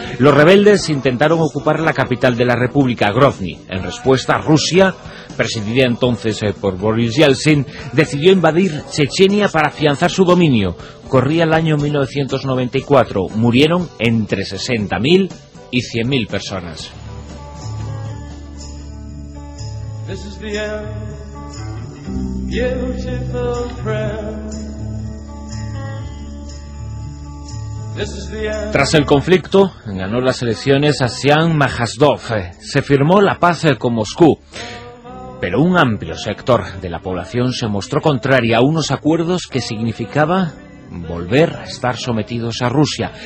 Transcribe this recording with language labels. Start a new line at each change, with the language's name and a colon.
Spanish: Los rebeldes intentaron ocupar la capital de la República, Grozny. En respuesta, Rusia, presidida entonces por Boris Yeltsin, decidió invadir Chechenia para afianzar su dominio. Corría el año 1994. Murieron entre 60.000 y 100.000 personas.
English: This is the end, beautiful friend.
Spanish: Tras el conflicto, ganó las elecciones Asian Majdanov. Se firmó la paz con Moscú, pero un amplio sector de la población se mostró contraria a unos acuerdos que significaba volver a estar sometidos a Rusia.